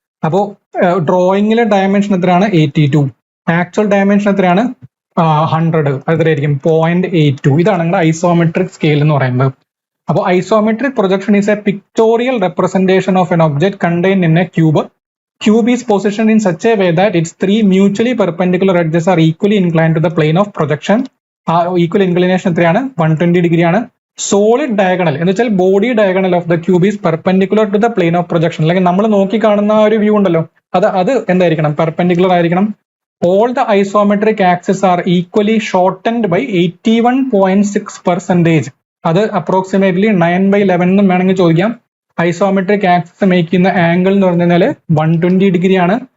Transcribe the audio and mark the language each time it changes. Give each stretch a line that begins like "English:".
Malayalam: അപ്പോൾ ഡ്രോയിങ്ങിലെ ഡയമെൻഷൻ എത്രയാണ്? 82. Actual dimension എത്രയാണ്? 100. അതെത്രയായിരിക്കും? 0.82. ഇതാണ് നിങ്ങളുടെ ഐസോമെട്രിക് സ്കെയിൽ എന്ന് പറയുന്നത്. അപ്പോൾ
English: Isometric projection is a pictorial representation of an object contained in a cube. Cube is positioned in such a way that its 3 mutually perpendicular edges are equally inclined to the plane of projection.
Malayalam: ആ equal inclination എത്രയാണ്? 120 ഡിഗ്രിയാണ്.
English: solid diagonal
Malayalam: എന്ന് വെച്ചാൽ
English: Body diagonal of the cube is perpendicular to the plane of projection.
Malayalam: അല്ലെങ്കിൽ നമ്മൾ നോക്കി കാണുന്ന ആ ഒരു വ്യൂ ഉണ്ടല്ലോ, അത് എന്തായിരിക്കണം? പെർപെൻഡിക്കുലർ ആയിരിക്കണം.
English: All the isometric axes are equally shortened by 81.6%.
Malayalam: അത് അപ്രോക്സിമേറ്റ്ലി 9/11 എന്നും വേണമെങ്കിൽ ചോദിക്കാം. ഐസോമെട്രിക് ആക്സിസ് മേക്ക് ചെയ്യുന്ന ആംഗിൾ എന്ന് പറഞ്ഞു കഴിഞ്ഞാൽ 120 ഡിഗ്രിയാണ്.